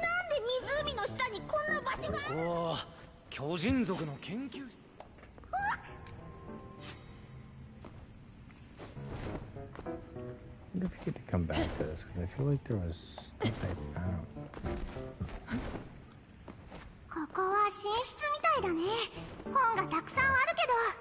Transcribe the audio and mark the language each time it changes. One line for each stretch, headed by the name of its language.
Japanese: なんで湖の下にこんな場所が。ここは巨人族の研究室。
English: I wonder if you could come back to this, because I feel like there was stuff I found.
Japanese: ここは寝室みたいだね。本がたくさんあるけど。